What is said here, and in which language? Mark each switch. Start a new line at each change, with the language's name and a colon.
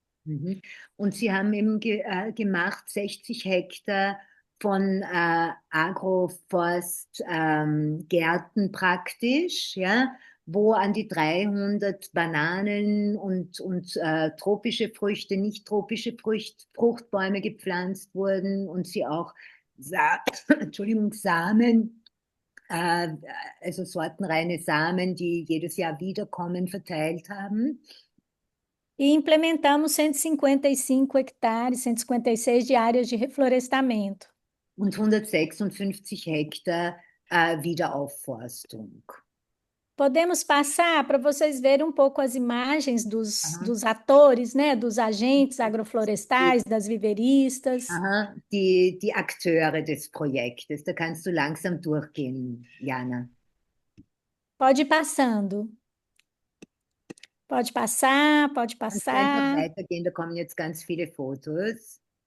German: Mhm. Und Sie haben eben gemacht 60 Hektar von Agroforstgärten praktisch, ja, wo an die 300 Bananen und tropische Früchte, nicht tropische Fruchtbäume gepflanzt wurden und Sie auch Entschuldigung, Samen, äh, also sortenreine Samen, die jedes Jahr wiederkommen, verteilt haben.
Portuguese: E implementamos 155 hectares, 156 de áreas de reflorestamento.
German: Und 156 Hektar Wiederaufforstung.
Portuguese: Podemos passar para vocês verem um pouco as imagens Aha. dos atores, né, dos agentes agroflorestais, das viveristas.
German: Aha, die Akteure des Projektes. Da kannst du langsam durchgehen, Jana.
Portuguese: Pode ir passando. Pode passar, pode
German: Kannst du einfach
Portuguese: passar.
German: weitergehen, da kommen jetzt ganz viele Fotos.